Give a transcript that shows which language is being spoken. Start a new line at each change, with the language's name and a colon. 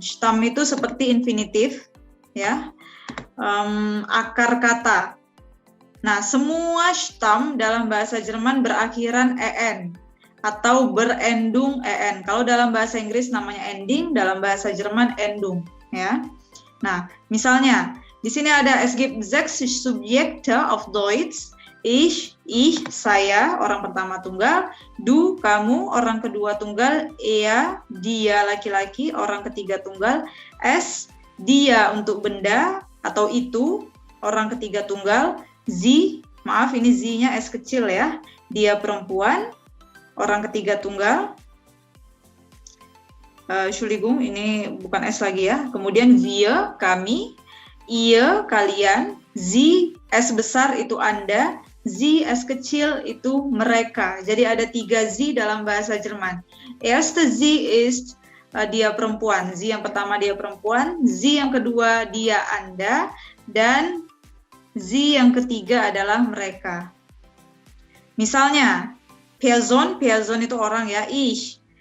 Indonesian: Stamm itu seperti infinitif, ya, akar kata. Nah, semua Stamm dalam bahasa Jerman berakhiran en atau berendung en. Kalau dalam bahasa Inggris namanya ending, dalam bahasa Jerman endung, ya. Nah, misalnya di sini ada
German: es gibt 6 Subjekte auf Deutsch.
Indonesian: Ich, saya, orang pertama tunggal. Du, kamu, orang kedua tunggal. Er, dia, laki-laki, orang ketiga tunggal. Es, dia untuk benda atau itu, orang ketiga tunggal. Sie, maaf ini Z-nya S kecil ya, dia perempuan, orang ketiga tunggal. Entschuldigung, ini bukan S lagi ya. Kemudian wir, kami. Ihr, kalian. Sie, S besar itu Anda. Sie, S kecil itu mereka. Jadi ada 3 Sie dalam bahasa Jerman.
German: Erste Sie ist
Indonesian: dia perempuan. Sie yang pertama dia perempuan, Sie yang kedua dia Anda, dan Sie yang ketiga adalah mereka. Misalnya, Person itu orang ya, ich.